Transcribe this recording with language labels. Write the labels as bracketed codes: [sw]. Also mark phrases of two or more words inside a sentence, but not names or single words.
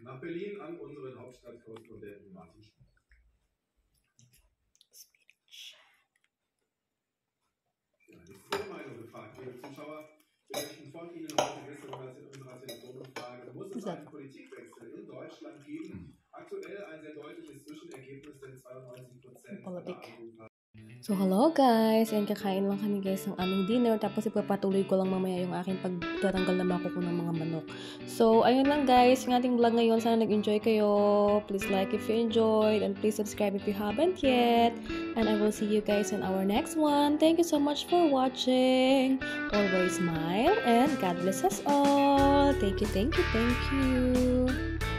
[de] Nach Berlin an unseren Hauptstadtkorrespondenten Martin Schmidt. Ja, die Vormeinung gefragt, liebe Zuschauer. Wir möchten von Ihnen heute wissen, was in unserer Telefonumfrage muss es einen Politikwechsel in Deutschland geben. Aktuell ein sehr deutliches Zwischenergebnis, denn 92% [en] So, hello guys! [tl] Yan, kakain lang kami guys ng aming dinner. Tapos, ipapatuloy ko lang mamaya yung aking pagtatanggal na makuko ng mga manok. So, ayun lang guys, yung ating vlog ngayon. Sana nag-enjoy kayo. [en] Please like if you enjoyed. And please subscribe if you haven't yet. And I will see you guys in our next one. Thank you so much for watching. Always smile and God bless us all. Thank you, thank you, thank you.